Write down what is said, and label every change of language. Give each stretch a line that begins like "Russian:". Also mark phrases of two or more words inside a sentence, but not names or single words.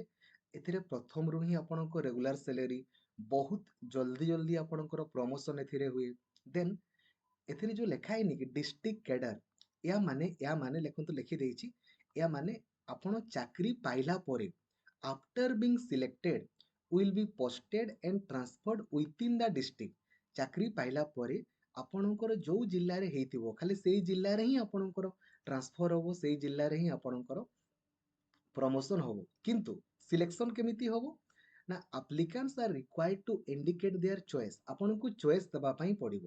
Odia: ଏଥିରେ ପ୍ରଥମରୁ ହିଁ ଆପଣଙ୍କ ରେଗୁଲାର ସାଲେରୀ, ବହୁତ ଜଲ୍ଦି ଜଲ୍ଦି ଆପଣଙ୍କର ପ୍ରମୋସନ୍ ଏଥିରେ ହୁଏ। ଦେନ୍ ଏଥିରେ ଯେଉଁ ଲେଖା ହେଇନି କି
English: district cadre,
Odia: ଏହା ମାନେ ଲେଖନ୍ତୁ, ଲେଖିଦେଇଛି, ଏହା ମାନେ ଆପଣ ଚାକିରି ପାଇଲା ପରେ
English: after being selected will be posted and transferred within the district।
Odia: ଚାକିରି ପାଇଲା ପରେ ଆପଣଙ୍କର ଯେଉଁ ଜିଲ୍ଲାରେ ହେଇଥିବ ଖାଲି ସେଇ ଜିଲ୍ଲାରେ ହିଁ ଆପଣଙ୍କର ଟ୍ରାନ୍ସଫର ହେବ, ସେଇ ଜିଲ୍ଲାରେ ହିଁ ଆପଣଙ୍କର ପ୍ରମୋସନ୍ ହେବ। କିନ୍ତୁ ସିଲେକ୍ସନ୍ କେମିତି ହେବ ନା
English: applicants are required to indicate their choice.
Odia: ଆପଣଙ୍କୁ ଚଏସ୍ ଦେବା ପାଇଁ ପଡ଼ିବ।